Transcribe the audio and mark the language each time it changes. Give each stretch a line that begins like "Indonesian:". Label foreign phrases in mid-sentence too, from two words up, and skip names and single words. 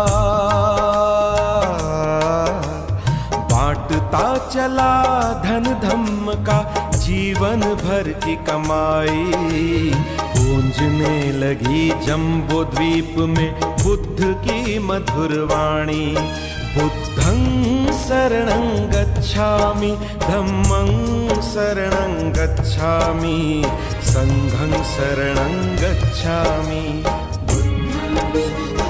Hindi: बांटता चला धन धम्म का, जीवन भर की कमाई गूंजने लगी जम्बो द्वीप में बुद्ध की मधुर वाणी।
Pali: बुद्धं शरणं गच्छामि, धम्मं शरणं गच्छामि, संघं शरणं गच्छामि।